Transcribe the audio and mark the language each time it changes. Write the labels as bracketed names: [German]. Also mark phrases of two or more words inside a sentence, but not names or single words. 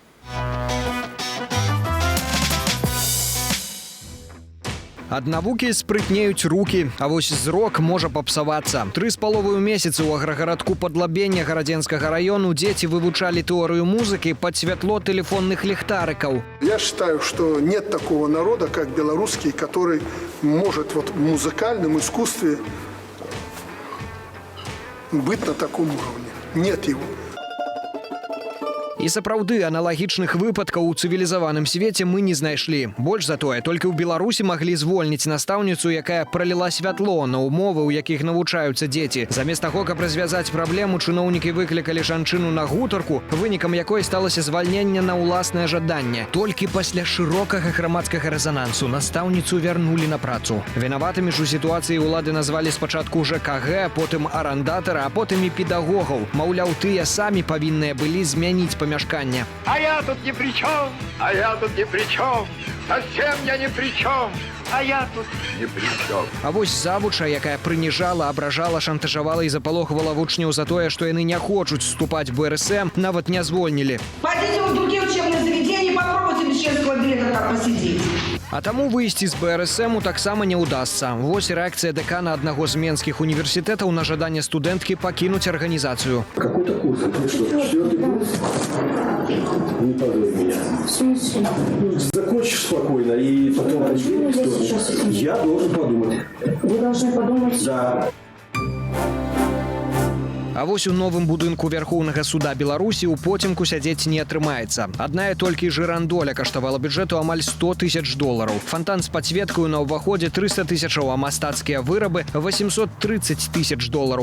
[Belarusian] Ад навукі спрытнеюць рукі, а вось зрок можа папсавацца. 3,5 месяцы ў аграгарадку Падлабення Гарадзенскага району дзеці вывучалі тэорыю музыкі пад святло тэлефонных ліхтарыкаў. [Russian] Я считаю, что нет такого народа, как белорусский, который может в музыкальном искусстве быть на таком уровне. Нет его. [Belarusian] І сапраўды, аналагічных выпадкаў у цывілізаваным свеце мы не знайшлі. Больш за тое, толькі ў Беларусі маглі звольніць настаўніцу, якая праліла святло на умовы, у якіх навучаюцца дзеці. Замест таго, каб развязаць праблему, чыноўнікі выклікалі жанчыну на гутарку, вынікам якой сталася звальненне на ўласнае жаданне. Толькі пасля шырокага грамадскага рэзанансу настаўніцу вярнулі на працу. Вінаватымі ж у сітуацыі ўлады назвалі спачатку ЖКГ, потым арандатара, а потым і педагогаў. Маўляў, тыя самі павінныя былі змяніць памяшканне. [Russian] А я тут ни при чем, а я тут ни при чем, совсем я ни при чем, а я тут ни при чем. [Belarusian] А вось завуча, якая прыніжала, абражала, шантажавала і запалохвала вучняў за тое, што яны не хочуць вступаць в БРСМ, нават не звольнілі. [Russian] Пойдите в другие учебные заведения, попробуйте без членского билета так посидеть. [Belarusian] А таму выйсці з БРСМу таксама не ўдасца. Вось реакцыя дэкана аднаго з менскіх універсітэтаў на жаданне студэнткі пакінуць арганізацыю. [Russian] Какой-то курс? Ты что, 4-й курс? Не подумай меня. Закончишь спокойно и потом... Я должен подумать. Вы должны подумать? Да. [Belarusian] А вось у новым будынку Вярхоўнага суда Беларусі ў потемку сядзець не атрымаецца. Адная толькі жырандоля каштавала бюджэту амаль $100 000. Фонтан з падсветкаю на ўваходзе 300 000, а мастацкія вырабы $830 000.